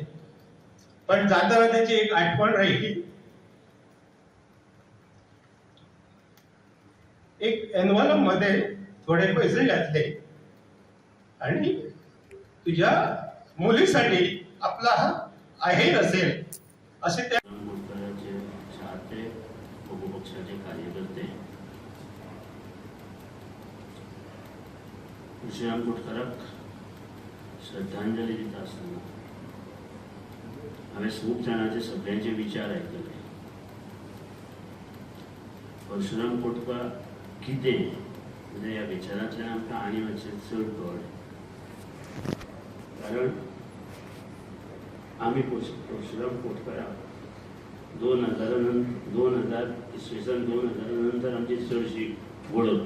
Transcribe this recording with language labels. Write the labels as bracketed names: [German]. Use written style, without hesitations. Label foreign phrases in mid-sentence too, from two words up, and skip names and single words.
[Marathi] पण जाताना त्याची एक आठवण राहिली. एक एन्व्हलप मध्ये थोडे पैसे घातले आणि तुझ्या मुलीसाठी आपला हा आहे नसेल असे त्या [Konkani] पक्षाचे कार्यकर्ते श्रीराम कोटकराक श्रद्धांजली दित असताना हांवें खूब जाणांचे सगळ्यांचे विचार आयकले. परशुराम कोटकर कितें म्हणजे ह्या विचारांतल्यान आमकां आनी मातशें चड कळ्ळें. कारण आमी परशुराम कोटकराक 2000 इसवी सन 2000 नंतर आमची चडशी वळख.